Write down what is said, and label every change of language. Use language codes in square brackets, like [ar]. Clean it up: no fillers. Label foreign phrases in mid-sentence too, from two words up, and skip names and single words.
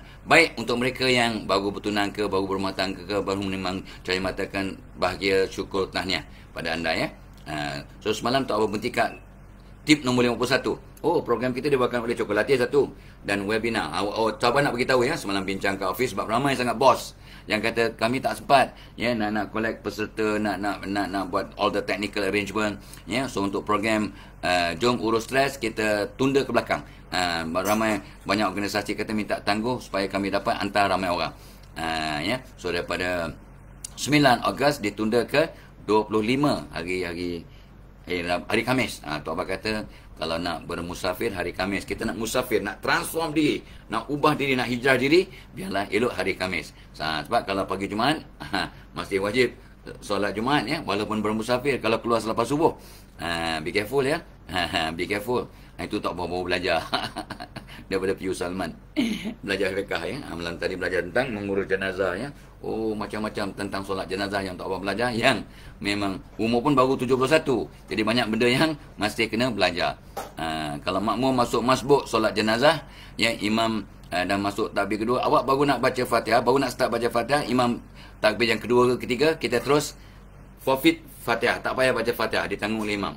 [ms] Baik untuk mereka yang baru bertunang ke, baru berumah tangga ke, baru memang cari matakan bahagia, syukur, tahniah pada anda ya. So semalam Tok Abah berhenti kat tip nombor 51. Oh, program kita dibawakan oleh Cokolatiah satu dan webinar. Tok Abah nak beritahu ya, semalam bincang kat office sebab ramai sangat bos yang kata kami tak sempat ya nak collect peserta, nak buat [en] all the technical arrangement [ms] ya. So untuk program jom urus stres kita tunda ke belakang. Banyak organisasi kata minta tangguh supaya kami dapat hantar ramai orang. Ya. So daripada 9 Ogos ditunda ke 25 hari Khamis. Tok Abah kata kalau nak bermusafir hari Khamis, kita nak musafir, nak transform diri, nak ubah diri, nak hijrah diri, biarlah elok hari Khamis. Sebab kalau pagi Jumaat masih wajib solat Jumaat ya, walaupun bermusafir kalau keluar selepas subuh. [en] Be careful [ms] ya. [en] Be careful. [ms] Itu Tok Abah baru belajar daripada Piyu Salman. Belajar fiqah ya. Malam tadi belajar tentang mengurus jenazah ya. Oh, macam-macam tentang solat jenazah yang Tok Abah belajar, yang memang umur pun baru 71. Jadi banyak benda yang masih kena belajar. Kalau makmum masuk masbuk solat jenazah ya, imam dah masuk takbir kedua, awak baru nak baca Fatihah, baru nak start baca Fatihah, imam takbir yang kedua ke ketiga, kita terus forfeit Fatihah, tak payah baca Fatihah, ditanggung oleh imam.